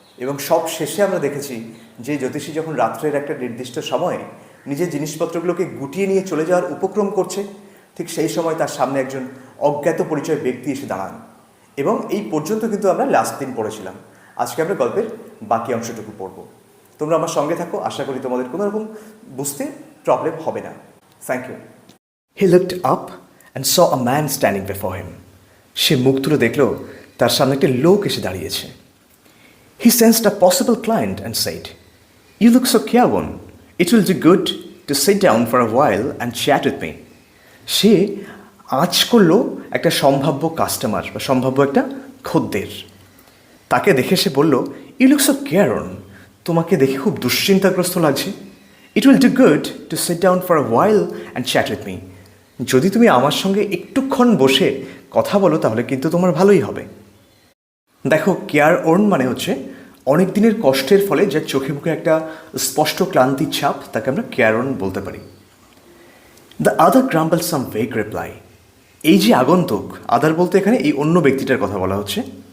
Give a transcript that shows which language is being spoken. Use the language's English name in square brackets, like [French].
[Bangla] এবং সব শেষে আমরা দেখেছি যে জ্যোতিষী যখন রাত্রের একটা নির্দিষ্ট সময়ে নিজের জিনিসপত্রগুলোকে গুটিয়ে নিয়ে চলে যাওয়ার উপক্রম করছে, ঠিক সেই সময় তার সামনে একজন অজ্ঞাত পরিচয় ব্যক্তি এসে দাঁড়ান। এবং এই পর্যন্ত কিন্তু আমরা লাস্ট দিন পড়েছিলাম। আজকে আমরা গল্পের বাকি অংশটুকু পড়ব। তোমরা আমার সঙ্গে থাকো, আশা করি তোমাদের কোনো রকম বুঝতে প্রবলেম হবে না। [English] Thank you. He looked up and saw a man standing before him. [Bangla] সে মুখ তুলে দেখল তার সামনে একটা লোক এসে দাঁড়িয়েছে। [English] He sensed a possible client and said, "You look so careworn. It will do good to sit down for a while and chat with me." [Bangla] সে আঁচ করলো একটা সম্ভাব্য কাস্টমার বা সম্ভাব্য একটা খদ্দের। তাকে দেখে সে বলল, [English] "You look so careworn. [Bangla] তোমাকে দেখে খুব দুশ্চিন্তাগ্রস্ত লাগছে। [English] It will do good to sit down for a while and chat with me. [Bangla] যদি তুমি আমার সঙ্গে একটুক্ষণ বসে কথা বলো তাহলে কিন্তু তোমার ভালোই হবে।" দেখো, কেয়ার ওর্ন মানে হচ্ছে অনেক দিনের কষ্টের ফলে যার চোখে মুখে একটা স্পষ্ট ক্লান্তির ছাপ, তাকে আমরা কেয়ার ওর্ন বলতে পারি। [English] The other grumble some vague reply. [Bangla] এই যে আগন্তুক, আদার বলতে এখানে এই অন্য ব্যক্তিটার কথা বলা হচ্ছে।